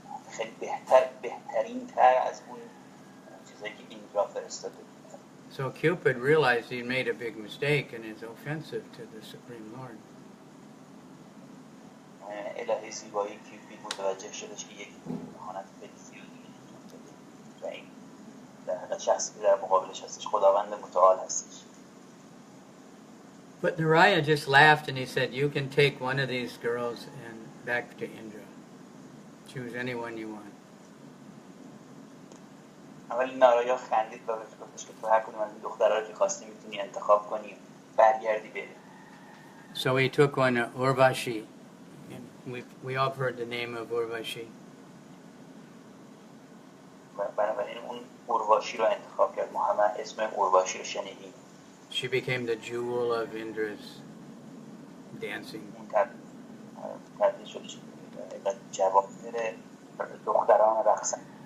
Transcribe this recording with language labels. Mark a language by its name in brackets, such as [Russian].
[Persian] خیلی بهترین تر از اون چیزایی که ایندرا فرستاده. [English] So Cupid realized he made a big mistake and is offensive to the Supreme Lord. [Persian] الهه زیبایی کیوپید متوجه شدش که یک خانت خیلی زیادی و این در حقیقت شخصی که در مقابلش هستش خداوند متعال هستش. [English] But Narayana just laughed and he said, you can take one of these girls and back to Indra. Choose anyone you want. [Persian] ولی نارایا خندید و بهش گفتش که تو هر کدوم از این دخترها رو که خواستی میتونی انتخاب کنی برگردی بری. [English] So he took one, Urvashi. And we all heard the name of Urvashi. [Persian] بنابراین اون اورواشی رو انتخاب کرد. محمد اسم اورواشی رو شنیدیم. [English] She became the jewel of Indra's dancing. [Persian] اون تبدیل شدش جواهر دختران رقصن.